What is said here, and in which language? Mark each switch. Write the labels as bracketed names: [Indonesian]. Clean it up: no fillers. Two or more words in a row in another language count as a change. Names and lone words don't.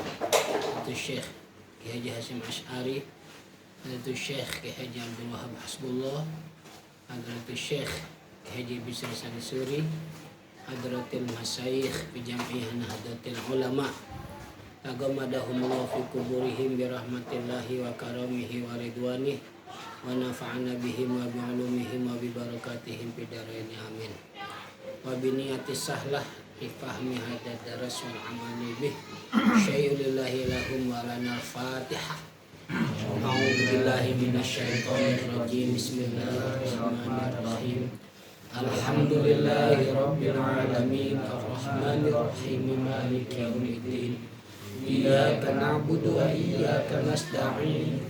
[Arabic] Syekh Ki Haji Hasyim Asy'ari, Syekh Ki Haji Abdul Wahab Hasbullah, Syekh Ki Haji Bisri Sansuri, حضرات المشايخ بجمع Nahdlatul Ulama, تغمدهم الله في قبورهم برحمة الله وكرمه ورضوانه ونفعنا بهم وبعلومهم وببركاتهم في الدارين آمين. وبنية السهلة لفهم هذا الدرس والعمل به شيء لله لهم ولنا الفاتحة. أعوذ بالله من الشيطان الرجيم. بسم الله الرحمن الرحيم. الحمد لله رب العالمين، الرحمن الرحيم، مالك يوم الدين. إياك نعبد وإياك نستعين.